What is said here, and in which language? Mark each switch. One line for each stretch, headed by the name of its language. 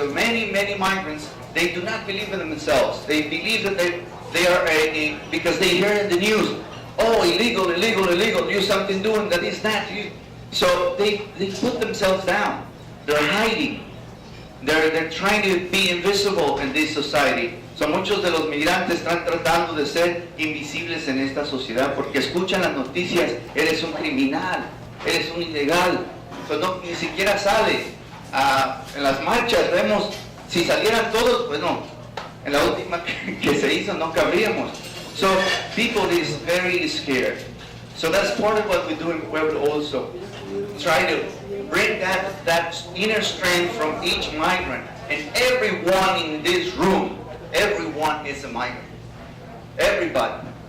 English: As of many migrants, they do not believe in themselves. They believe that they are because they hear in the news, oh, illegal, you something doing that is not. So they put themselves down. They're hiding. They're trying to be invisible in this society.
Spanish: So muchos de los migrantes están tratando de ser invisibles en esta sociedad porque escuchan las noticias, eres un criminal, eres un ilegal. So no, ni siquiera sale. En las marchas vemos, si salieran todos, bueno, en la última que se hizo no cabríamos.
English: So people is very scared. So that's part of what we do in Pueblo also. Try to bring that inner strength from each migrant. And everyone in this room, everyone is a migrant. Everybody.